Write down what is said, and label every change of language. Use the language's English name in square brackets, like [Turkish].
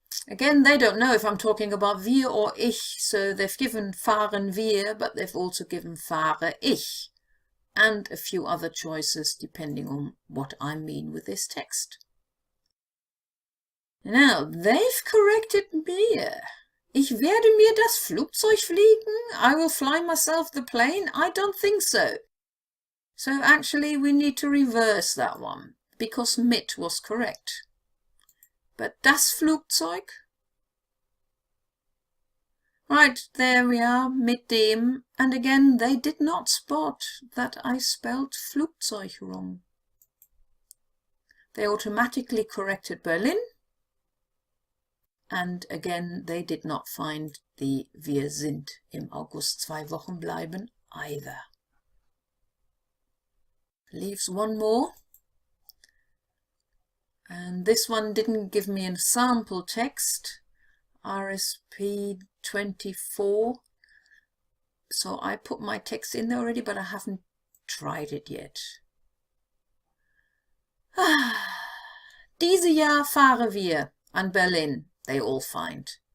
[English] Again, they don't know if I'm talking about wir or ich, so they've given [German] fahren wir, [English] but they've also given [German] fahre ich, [English] and a few other choices depending on what I mean with this text. Now, they've corrected mir. [German] Ich werde mir das Flugzeug fliegen? [English] I will fly myself the plane? I don't think so. So actually we need to reverse that one, because mit was correct. [German] But das Flugzeug? [English] Right, there we are, [German] mit dem. [English] And again, they did not spot that I spelled Flugzeug wrong. They automatically corrected Berlin. And again, they did not find the [German] Wir sind im August 2 Wochen bleiben [English] either. Leaves one more. And this one didn't give me a sample text. RSP 24. So I put my text in there already, but I haven't tried it yet. [German] Diese Jahr fahren wir an Berlin, [English] they all find.